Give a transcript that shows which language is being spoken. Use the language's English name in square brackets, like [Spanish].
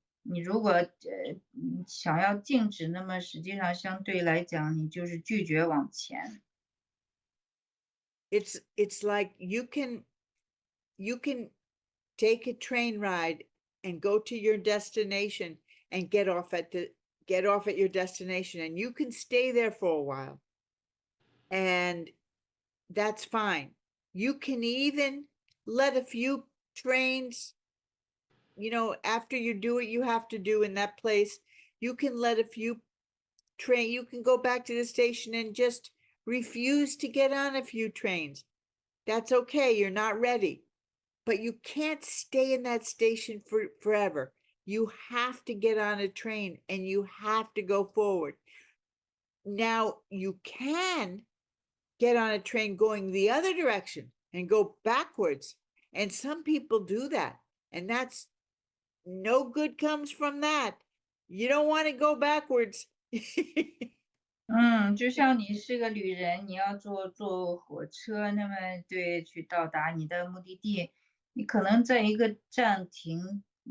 [Chinese] 你如果想要静止，那么实际上相对来讲，你就是拒绝往前。 [English] It's like you can take a train ride and go to your destination and get off at your destination, and you can stay there for a while, and that's fine. You can even let a few trains, after you do what you have to do in that place, you can let a few you can go back to the station and just refuse to get on a few trains. That's okay. You're not ready. But you can't stay in that station forever. You have to get on a train and you have to go forward. Now, you can get on a train going the other direction and go backwards. And some people do that. And that's no good comes from that. You don't want to go backwards. [Chinese] 就像你是个旅人，你要坐火车，那么对，去到达你的目的地，你可能在一个站停